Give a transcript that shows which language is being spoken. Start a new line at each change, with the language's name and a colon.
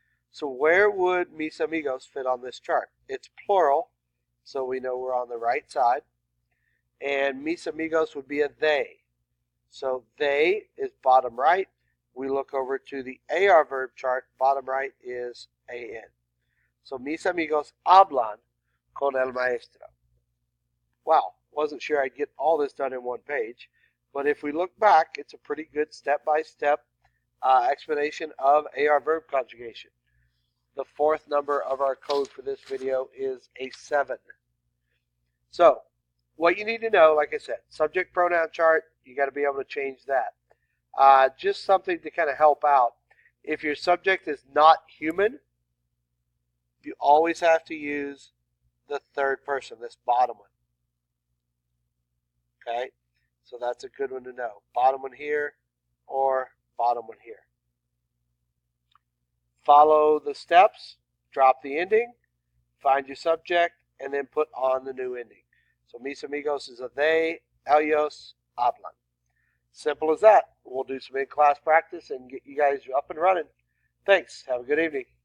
English: So where would
Spanish: mis amigos
English: fit on this chart? It's plural, so we know we're on the right side. And
Spanish: mis amigos
English: would be a they. So they is bottom right. We look over to the AR verb chart. Bottom right is AN. So
Spanish: mis amigos hablan con el maestro.
English: Wow, wasn't sure I'd get all this done in one page. But if we look back, it's a pretty good step-by-step explanation of AR verb conjugation. The fourth number of our code for this video is a 7. So, what you need to know, like I said, subject pronoun chart, you got to be able to change that. Just something to kind of help out. If your subject is not human, you always have to use the third person, this bottom one. Okay, so that's a good one to know. Bottom one here or bottom one here. Follow the steps, drop the ending, find your subject, and then put on the new ending. So
Spanish: mis amigos
English: is a they,
Spanish: ellos hablan.
English: Simple as that. We'll do some in-class practice and get you guys up and running. Thanks. Have a good evening.